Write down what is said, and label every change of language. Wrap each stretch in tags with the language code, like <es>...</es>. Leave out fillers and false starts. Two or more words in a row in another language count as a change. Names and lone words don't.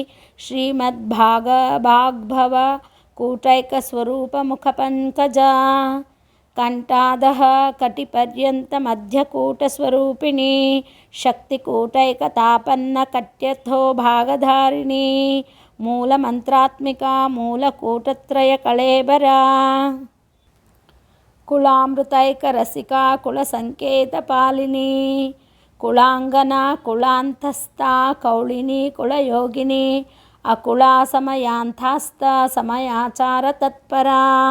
<sa>శ్రీమద్భాగభవ కూటైక స్వరూప ముఖ పంకజ కంఠాదః కటిపర్యంత మధ్యకూట స్వరూపిణి శక్తి కూటైక తాపన్న కట్యథో భాగధారిణి मूलमन्त्रात्मिका मूलकूटत्रयकळेबरा कुलामृतैकरसिका कुलसङ्केतपालिनी कुलाङ्गना कुलान्तस्था कौलिनी कुलयोगिनी अकुला समयांतास्थ समयाचारतत्परा</sa>